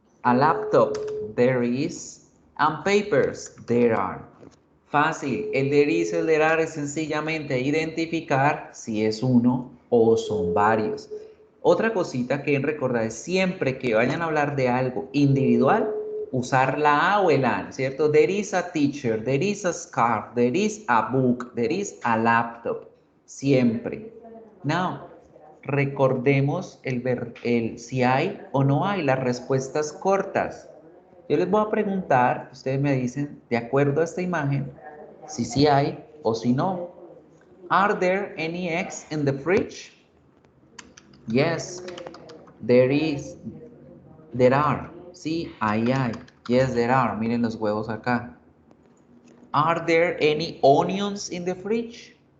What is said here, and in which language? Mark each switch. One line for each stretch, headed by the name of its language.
English: A laptop. There is. And papers. There are.
Spanish: Fácil. El there is, el there are es sencillamente identificar si es uno o son varios. Otra cosita que recordar es siempre que vayan a hablar de algo individual, usar la a o el an, ¿cierto?
English: There is a teacher, there is a scarf, there is a book, there is a laptop.
Spanish: Siempre. Now, recordemos el si hay o no hay, las respuestas cortas. Yo les voy a preguntar, ustedes me dicen, de acuerdo a esta imagen, si sí hay o si no.
English: Are there any eggs in the fridge? Yes, there is. There are.
Spanish: Sí, ahí hay.
English: Yes, there are.
Spanish: Miren los huevos acá.
English: Are there any onions in the fridge?